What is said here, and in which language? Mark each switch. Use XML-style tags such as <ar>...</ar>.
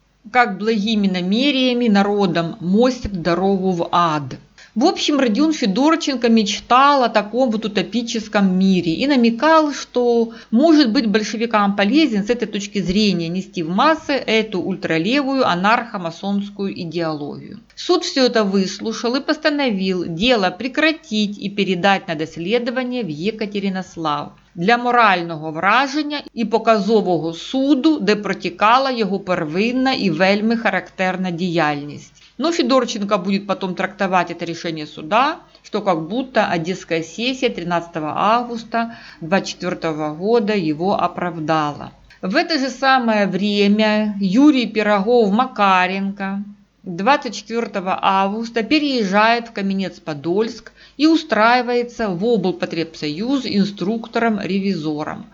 <ru>Как благими намерениями народам мостят дорогу в ад. В общем, Родион Федорченко мечтал о таком вот утопическом мире и намекал, что может быть большевикам полезен с этой точки зрения нести в массы эту ультралевую анархо-масонскую идеологию. Суд все это выслушал и постановил дело прекратить</ru> <uk>і передать на дослідування в Єкатеринослав для морального враження і показового суду, де протікала його первинна і вельми характерна діяльність.</uk> <ru>Но Федорченко будет потом трактовать это решение суда, что как будто Одесская сессия 13 августа 24 года его оправдала. В это же самое время Юрий Пирогов-Макаренко 24 августа переезжает в Каменец-Подольск и устраивается в облпотребсоюз инструктором-ревизором.</ru>